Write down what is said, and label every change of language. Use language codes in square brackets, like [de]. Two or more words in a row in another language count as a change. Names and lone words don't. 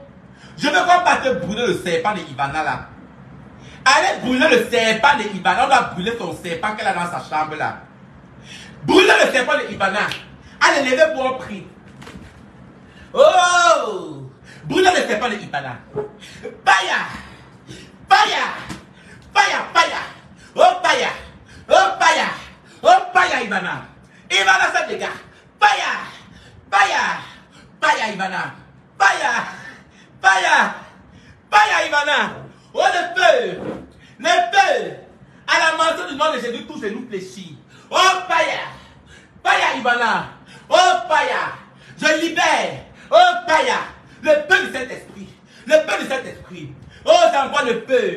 [fr] Yeah. Je veux qu'on parte brûler le serpent de Ivana là. Allez brûler le serpent de Ivana. On va brûler son serpent qu'elle a dans sa chambre là. Brûler le serpent de Ivana. Allez, levez pour un prix. Oh! Brûler le serpent de Ivana. Paya! Paya! Paya! Paya! Oh Paya! Oh Paya! Oh Paya Ivana! Ivana fait des gars! Paya! Paya! Paya Ivana! Paya! Paya! Paya Ivana! Oh le feu! Le feu! À la mention du nom de Jésus, tous nous fléchis. Oh Paya! Paya Ivana! Oh Paya! Je libère! Oh Paya! Le feu du Saint-Esprit! Le feu du Saint-Esprit! Oh, j'envoie le feu!